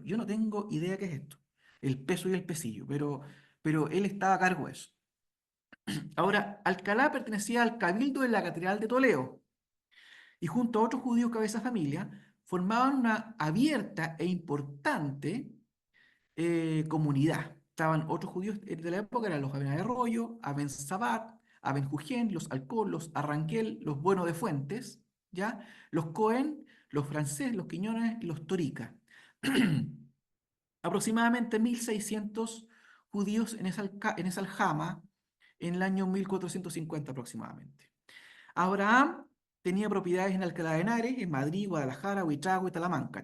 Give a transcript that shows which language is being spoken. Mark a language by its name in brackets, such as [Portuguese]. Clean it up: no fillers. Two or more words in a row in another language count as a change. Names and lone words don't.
[Spanish] Yo no tengo idea qué es esto, el peso y el pesillo, pero él estaba a cargo de eso. Ahora, Alcalá pertenecía al cabildo de la Catedral de Toledo y junto a otros judíos cabeza de familia formaban una abierta e importante comunidad. Estaban otros judíos de la época, eran los Aben Arroyo, Aben Sabat, Aben Jujén, los Alcol, los Arranquel, los Bueno de Fuentes, ¿ya? Los Cohen, los Francés, los Quiñones y los Torica. aproximadamente 1.600 judíos en esa aljama en el año 1450 aproximadamente. Abraham tenía propiedades en Alcalá de Henares, en Madrid, Guadalajara, Huitragua y Talamanca.